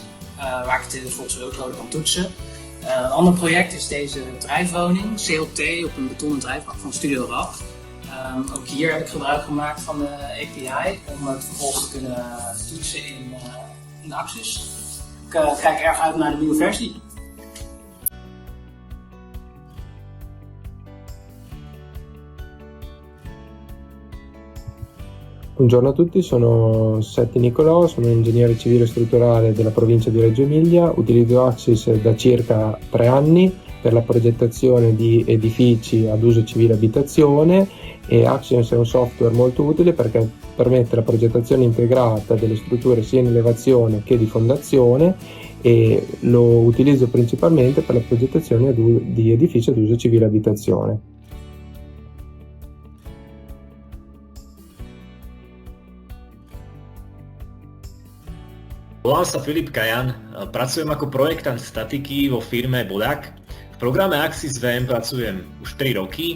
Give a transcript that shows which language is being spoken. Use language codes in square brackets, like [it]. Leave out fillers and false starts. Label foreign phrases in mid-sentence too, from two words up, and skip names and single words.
[nl] Waar ik het bijvoorbeeld zo workload kan toetsen. Een ander project is deze drijfwoning, CLT, op een betonnen drijfbak van Studio Rap. Ook hier heb ik gebruik gemaakt van de API om het vervolgens te kunnen toetsen in Axis. Ik kijk erg uit naar de nieuwe versie. [it] Buongiorno a tutti, sono Setti Nicolò, sono ingegnere civile strutturale della provincia di Reggio Emilia, utilizzo Axis da circa 3 anni per la progettazione di edifici ad uso civile abitazione e Axis è un software molto utile perché permette la progettazione integrata delle strutture sia in elevazione che di fondazione e lo utilizzo principalmente per la progettazione di edifici ad uso civile abitazione. [sk] Volám sa Filip Kajan, pracujem ako projektant statiky vo firme Bodak. V programe AxisVM pracujem už 3 roky.